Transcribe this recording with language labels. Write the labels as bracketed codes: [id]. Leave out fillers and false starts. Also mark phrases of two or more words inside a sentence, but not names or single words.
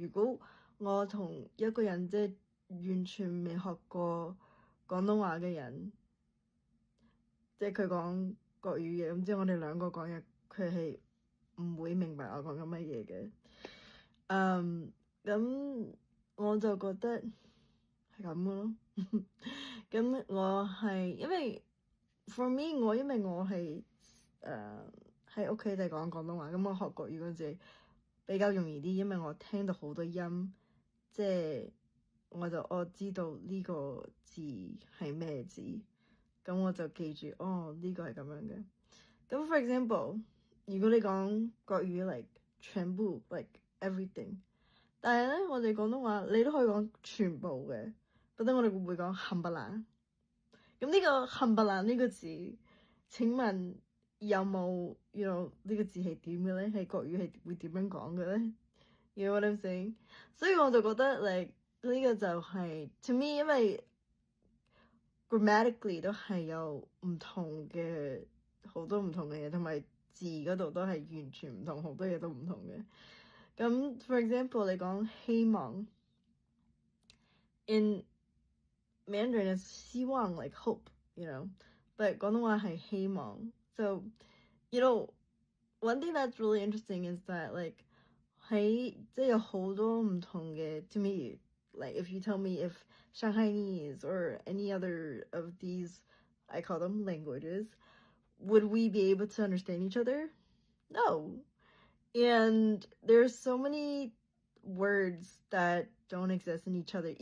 [yue] 如果我同一個人即係完全未學過廣東話嘅人，即係佢講國語嘅，咁之後我哋兩個講嘢，佢係唔會明白我講緊乜嘢嘅。咁我就覺得係咁嘅咯。咁我係因為 [en] for me [yue] 因為我係喺屋企就講廣東話，咁我學國語嗰陣時比較容易啲，因為我聽到好多音，即係我知道呢個字係咩字，咁我就記住呢個係咁樣嘅。咁 [en] for example， [yue] 如果你講國語 like 全部 [en] like everything， [yue] 但係咧我哋廣東話你都可以講全部嘅，覺得我哋會唔會講冚唪唥？咁呢個冚唪唥呢個字，請問有冇呢個字係點嘅咧？係國語係會點樣講嘅咧 ？ [en] You know what I'm saying？ [yue] 所以我就覺得呢個就係 [en] to me， [yue] 因為 grammatically 都係有唔同嘅好多唔同嘅嘢，同埋字嗰度都係完全唔同，好多嘢都唔同嘅。咁 [en] for example， [yue] 你講希望 [en] in Mandarin is 希望 like hope，but [yue] 廣東話係希望。 [en] So one thing that's really interesting is that like [yue] 即係有好多唔同嘅 [en] to me。Like if you tell me if Shanghainese or any other of these, I call them languages, would we be able to understand each other? No. And there's so many words that don't exist in each other.